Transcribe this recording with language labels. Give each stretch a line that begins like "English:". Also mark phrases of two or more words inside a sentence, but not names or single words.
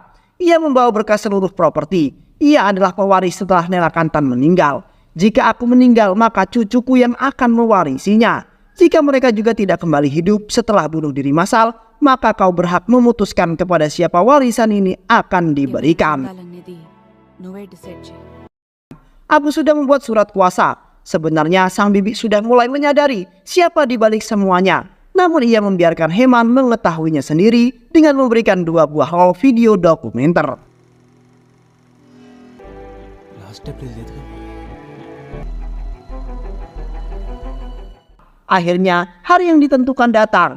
Indonesian: Ia membawa berkas seluruh properti. Ia adalah pewaris setelah Nela Kantan meninggal. Jika aku meninggal, maka cucuku yang akan mewarisinya. Jika mereka juga tidak kembali hidup setelah bunuh diri massal, maka kau berhak memutuskan kepada siapa warisan ini akan diberikan.
Telugu: పొందాలనేది నువ్వే డిసైడ్ చేయి.
Indonesian: Aku sudah membuat surat kuasa. Sebenarnya sang bibi sudah mulai menyadari siapa di balik semuanya. Namun ia membiarkan Heman mengetahuinya sendiri dengan memberikan 2 buah roll video dokumenter. Akhirnya hari yang ditentukan datang.